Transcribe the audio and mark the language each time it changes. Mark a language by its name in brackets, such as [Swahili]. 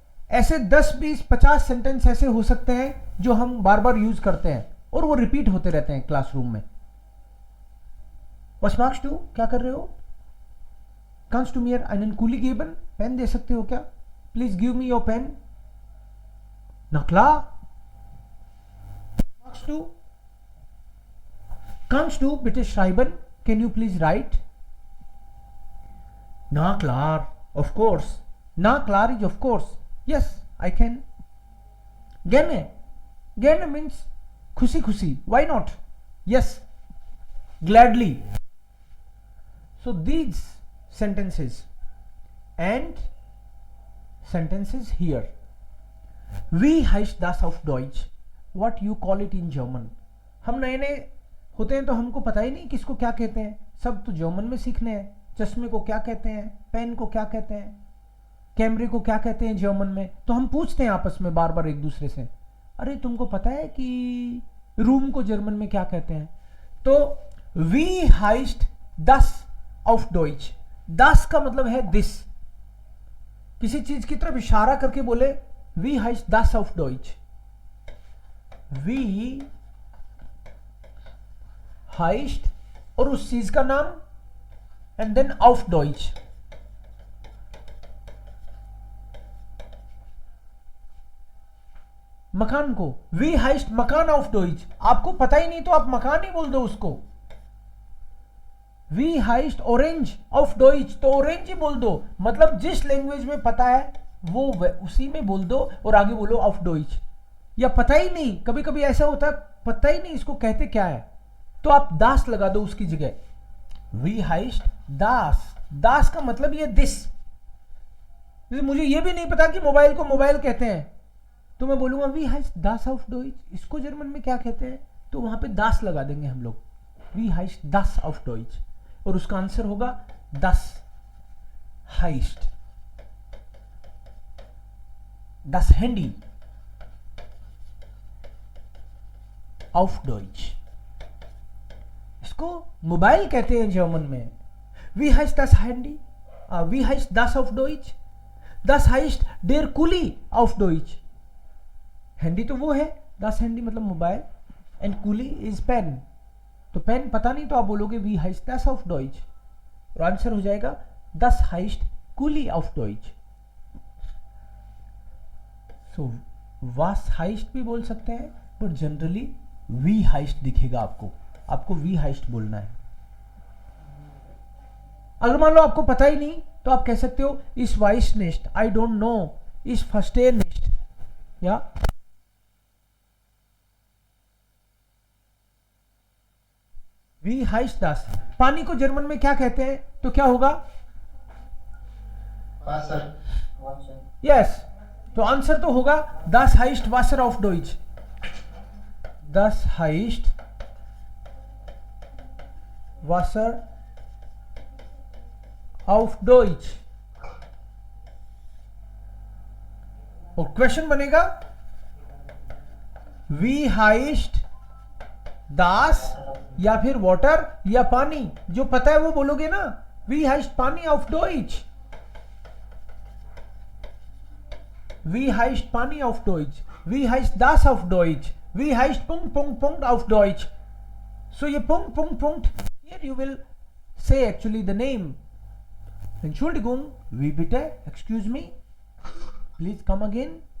[Hindi] ऐसे 10 20 50 सेंटेंस ऐसे हो सकते हैं जो हम बार बार यूज करते हैं और वो रिपीट होते रहते हैं क्लासरूम में। [German] Was magst du? [Hindi] क्या कर रहे हो? [German] Kannst du mir einen Kuli geben? [Hindi] Pen दे सकते हो क्या? [English] Please give me your pen. [German] Na klar. Magst du? Kannst du bitte schreiben? [English] Can you please write? [German] Na klar. [English] Of course. Na klar is of course. Yes, I can. [German] Gerne. [English] Gerne means [Hindi] खुशी खुशी. [English] Why not? Yes. Gladly. So these sentences and sentences here. [German] Wie heißt das auf Deutsch? [English] What you call it in German? [Hindi] हम नए नए होते हैं तो हमको पता ही नहीं किसको क्या कहते हैं, सब तो जर्मन में सीखने हैं। चश्मे को क्या कहते हैं, पेन को क्या कहते हैं, कैमरे को क्या कहते हैं जर्मन में, तो हम पूछते हैं आपस में बार बार एक दूसरे से, अरे तुमको पता है कि रूम को जर्मन में क्या कहते हैं? [German] तो wie heißt das auf Deutsch? [Hindi] das का मतलब है दिस। किसी चीज की तरफ इशारा करके बोले [German] wie heißt das auf Deutsch? wie heißt [Hindi] और उस चीज का नाम एंड देन [German] auf Deutsch। [Hindi] मकान को [German] wie heißt मकान auf Deutsch? [Hindi] आपको पता ही नहीं तो आप मकान ही बोल दो उसको। [German] wie heißt orange auf Deutsch? [Hindi] तो ऑरेंज ही बोल दो, मतलब जिस लैंग्वेज में पता है वो उसी में बोल दो और आगे बोलो [German] auf Deutsch। [Hindi] या पता ही नहीं, कभी कभी ऐसा होता है पता ही नहीं इसको कहते क्या है, तो आप das लगा दो उसकी जगह। [German] wie heißt das? [Hindi] das का मतलब ये दिस। मुझे ये भी नहीं पता कि मोबाइल को मोबाइल कहते हैं, तो मैं बोलूंगा [German] wie heißt das auf Deutsch? [Hindi] इसको जर्मन में क्या कहते हैं? तो वहां पे das लगा देंगे हम लोग, [German] wie heißt das auf Deutsch? [Hindi] और उसका आंसर होगा [German] das heißt das Handy auf Deutsch। [Hindi] इसको मोबाइल कहते हैं जर्मन में। [German] wie heißt das Handy? wie heißt das auf Deutsch? das heißt der Kuli auf Deutsch। [Hindi] Handy तो वो है, das Handy मतलब mobile, and coolie is pen. तो pen पता नहीं तो आप बोलोगे [German] wie heißt das auf Deutsch? [Hindi] और आंसर हो जाएगा [German] das heißt Kuli auf Deutsch। [Hindi] So [German] was heißt [Hindi] भी बोल सकते हैं, पर जनरली [German] wie heißt [Hindi] दिखेगा आपको wie heißt बोलना है। अगर मान लो आपको पता ही नहीं तो आप कह सकते हो [German] इस वाइस नेस्ट, [English] I don't know, [Hindi] इस फर्स्टे नेस्ट, या [German] wie heißt das? [Hindi] पानी को जर्मन में क्या कहते हैं? तो क्या होगा? [German] Wasser। [Hindi] यस, तो आंसर तो होगा [German] das heißt Wasser auf Deutsch। das heißt Wasser auf Deutsch। [Hindi] और क्वेश्चन बनेगा [German] wie heißt das [Hindi] या फिर वाटर या पानी, जो पता है वो बोलोगे ना, [German] wie heißt पानी auf Deutsch? wie heißt पानी auf Deutsch? wie heißt das auf Deutsch? wie heißt Punkt Punkt Punkt auf Deutsch? so ये Punkt Punkt Punkt, [English] here you will say actually the name। [German] Entschuldigung, wie bitte? [English] excuse me, please come again।